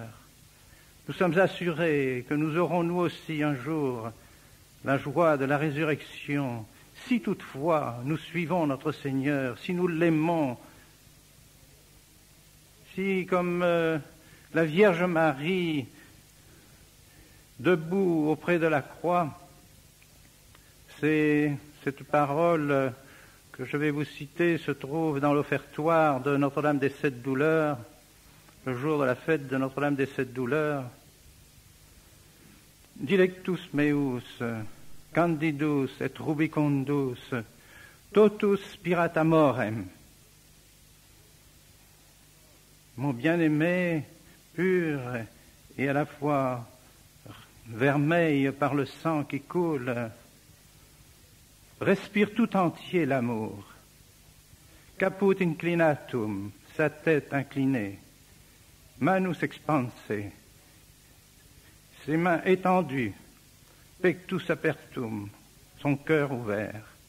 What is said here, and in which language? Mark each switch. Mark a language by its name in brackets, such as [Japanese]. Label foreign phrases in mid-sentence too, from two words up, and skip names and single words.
[French] Nous sommes assurés que nous aurons nous aussi un jour la joie de la résurrection, si toutefois nous suivons notre Seigneur, si nous l'aimons, si comme la Vierge Marie debout auprès de la croix. Cette parole que je vais vous citer se trouve dans l'offertoire de Notre-Dame des Sept Douleurs, le jour de la fête de Notre-Dame des Sept Douleurs. [Latin] Dilectus meus, candidus et rubicundus, totus spirata morem. [French] Mon bien-aimé, pur et à la fois vermeil par le sang qui coule, respire tout entier l'amour. [Latin] Caput inclinatum, [French] sa tête inclinée, [Latin] manus expanse, [French] ses mains étendues, [Latin] pectus apertum, [French] son cœur ouvert.